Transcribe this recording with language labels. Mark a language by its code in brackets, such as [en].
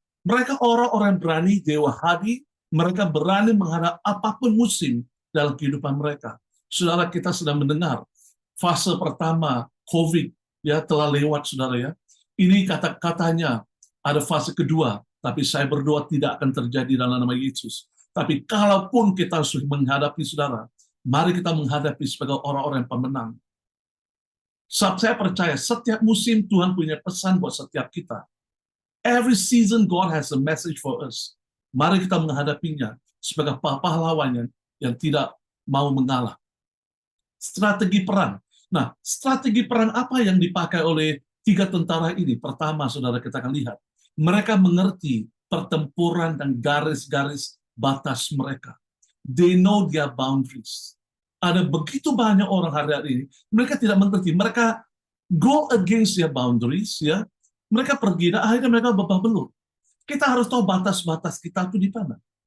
[id] Mereka orang-orang yang berani, [en] they were hardy. [id] Mereka berani menghadapi apapun musim dalam kehidupan mereka. Saudara, kita sedang mendengar fase pertama COVID ya telah lewat, saudara ya. Ini katanya ada fase kedua, tapi saya berdoa tidak akan terjadi dalam nama Yesus. Tapi kalaupun kita harus menghadapi, saudara, mari kita menghadapi sebagai orang-orang yang pemenang. Saya percaya setiap musim Tuhan punya pesan buat setiap kita. [en] Every season God has a message for us. [id] Mari kita menghadapinya sebagai pahlawan yang tidak mau mengalah. Strategi perang. Nah, strategi perang apa yang dipakai oleh 3 tentara ini? Pertama, saudara, kita akan lihat. Mereka mengerti pertempuran dan garis-garis batas mereka. [en] They know their boundaries. [id] Ada begitu banyak orang hari-hari ini, mereka tidak mengerti. [en] Mereka go against their boundaries, ya. [id] Mereka pergi, dan akhirnya mereka babak belur. Kita harus tahu batas-batas kita itu di mana.